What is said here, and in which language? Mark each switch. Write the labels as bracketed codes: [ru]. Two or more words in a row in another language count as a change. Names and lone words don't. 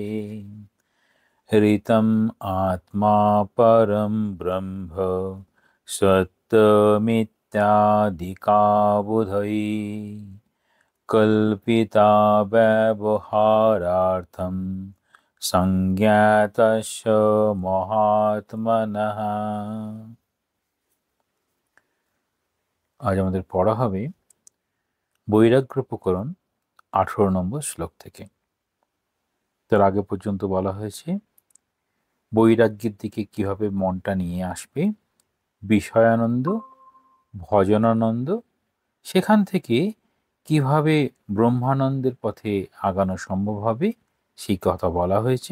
[sa] ऋतम् आत्मा परं ब्रह्म सत्यमित्यादिकाबुधै कल्पिता व्यवहारार्थं संज्ञातस्य महात्मनः। [bn] আজ আমাদের পড়া হবে বৈরাগ্য প্রকরণ 18 নম্বর শ্লোক থেকে। তার আগে পর্যন্ত বলা হয়েছে বৈরাগ্যের দিকে কিভাবে মনটা নিয়ে আসবে, বিষয়ানন্দ, ভজনানন্দ, সেখান থেকে কিভাবে ব্রহ্মানন্দের পথে আগানো সম্ভব হবে সেই কথা বলা হয়েছে।